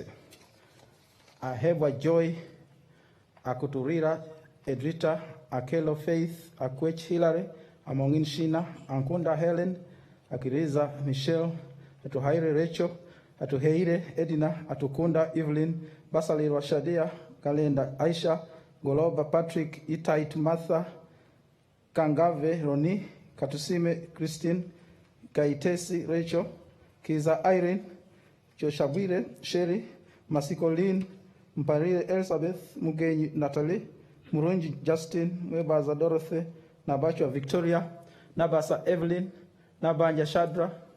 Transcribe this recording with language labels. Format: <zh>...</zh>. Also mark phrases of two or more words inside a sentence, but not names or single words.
<en>I have a joy, Akuturira, Edrita, Akelo Faith, Akwech Hilary, Amongin Shina, Ankunda Helen, Akiriza Michelle, Atuhaire Rachel, Atuheire Edina, Atukunda Evelyn, Basali Rashadia, Kalenda Aisha, Goloba Patrick, Itait Martha, Kangave Roni, Katusime Christine, Kaitesi Rachel, Kiza Irene, Joshabire Sherry, Masikolin, Mparire Elizabeth, Mugenyi Natalie, Murunji Justin, Mwebaza Dorothy, Nabachwa Victoria, Nabasa Evelyn, Nabanja Shadra,</en>